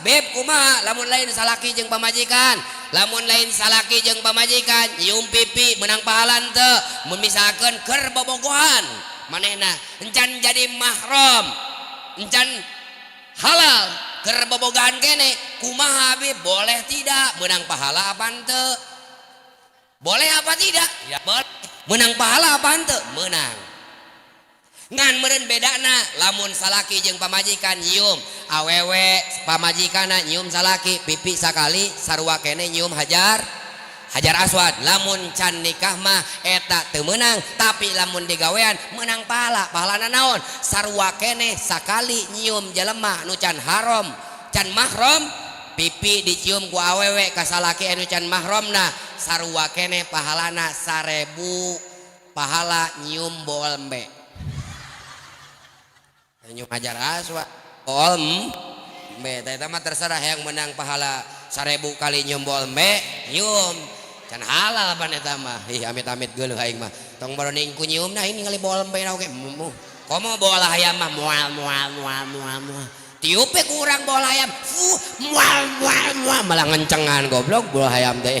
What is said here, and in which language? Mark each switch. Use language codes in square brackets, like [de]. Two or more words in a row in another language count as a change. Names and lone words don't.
[su] Beb kumaha lamun lain salaki jeung pamajikan, lamun lain salaki jeung pamajikan nyium pipi menang pahala teu mun misalkeun keur bobogohan manehna encan jadi mahram encan halal keur bobogohan kene kumaha Habib [id] boleh tidak [su] menang pahala apa teu? [id] Boleh apa tidak? Ya boleh. [su] Menang pahala apa henteu? Menang. Ngan meureun bedana lamun salaki jeung pamajikan nyium awewe pamajikana nyium salaki pipi sakali sarua kene nyium hajar Hajar Aswad lamun can nikah mah eta teu meunang, tapi lamun digawean menang pahala. Pahalana naon? Sarua keneh sakali nyium jelema nu can haram, can mahram, pipi dicium ku awewe ka salaki anu can mahramna, sarua keneh pahalana 1000 pahala nyium bool embe. Nyium Hajar Aswad bool embe, eta mah [id] terserah yang [su] menang pahala 1000 kali nyium bool embe, nyium. Can halal pan eta mah. Ih amit-amit geuleuh aing mah. Tong baroning ku nyiumna ini ngali bool embe na oge. Komo bool hayam mah moal. Tiupe kurang bool hayam. Moal. Malah ngencengan goblok bool hayam teh.